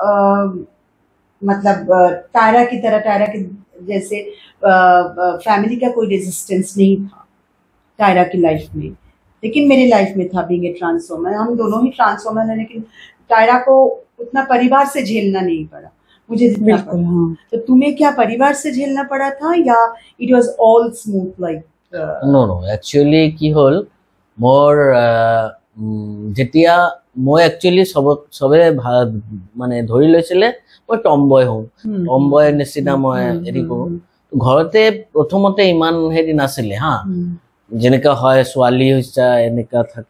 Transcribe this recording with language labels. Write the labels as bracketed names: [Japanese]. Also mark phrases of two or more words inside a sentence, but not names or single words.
[Hindi] मतलब टायरा के जैसे फैमिली का कोई रेजिस्टेंस नहीं था टायरा की लाइफ में लेकिन मेरे लाइफ में था [English] being a trans woman [Hindi] हम दोनों ही [English] trans woman [Hindi] है लेकिन टायरा को उतना परिवार से झेलना नहीं पड़ा मुझे जितना पड़ा तो तुम्हें क्या परिवार से झेलना पड़ा था या [English] it was all smooth like no actually the whole more [Assamese] যেতিয়া মই একচুয়ালি সবে মানে ধৰি লৈছিলে মই টমবয় হওঁ টমবয় নিচিনা মই হেৰি কৰোঁ ঘৰতে প্ৰথমতে ইমান হেৰি নাছিলে হা যেনেকা হয় ছোৱালী হৈছে এনেকা থাকিব